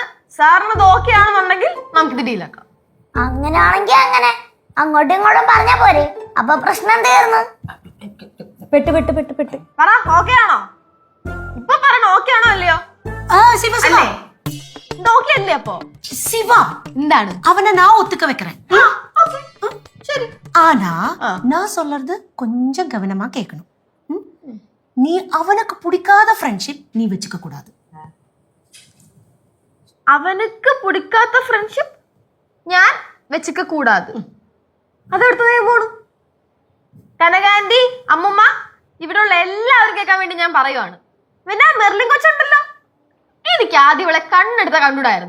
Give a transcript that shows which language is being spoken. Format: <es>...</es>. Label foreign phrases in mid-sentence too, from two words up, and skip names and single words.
<ml>സാറിനത് ഓക്കെ ആണെന്നുണ്ടെങ്കിൽ നമുക്കിത് ഡീലാക്കാം. അങ്ങനെയാണെങ്കിൽ അങ്ങനെ അങ്ങോട്ടും ഇങ്ങോട്ടും പറഞ്ഞാ പോരെ, അപ്പൊ പ്രശ്നം തീർന്നു. പെട്ട് പറ, ഓക്കെ ആണോ? ഇപ്പൊ പറയണ ഓക്കെ ആണോ അല്ലയോ? சிவா சிவா ഇത് ഓക്കെ അല്ലേ? അപ്പൊ சிவா എന്താണ്?</ml> <ta>அவனை நான் ஒத்துக்க வைக்கிறேன்.</ta> <ml>ശരി.</ml> <ta>ஆனா நான் சொல்றது கொஞ்சம் கவனமா கேட்கணும். நீ அவனுக்கு பிடிக்காத ஃப்ரெண்ட்ஷிப் நீ வச்சுக்க கூடாது.</ta> <ml>അവനക്ക് പിടിക്കാത്ത ഫ്രണ്ട്ഷിപ്പ് ഞാൻ വെച്ചിക്ക കൂടാതെ. അതെടുത്ത് പോണു. കനകാന്റി, അമ്മുമ്മ, ഇവിടെയുള്ള എല്ലാവരും കേൾക്കാൻ വേണ്ടി ഞാൻ പറയുവാണ്. പിന്നെ മെർലിൻ കൊച്ചുണ്ടല്ലോ, എനിക്ക് ആദ്യം ഇവളെ കണ്ണെടുത്ത കണ്ടുകൂടായിരുന്നു.</ml>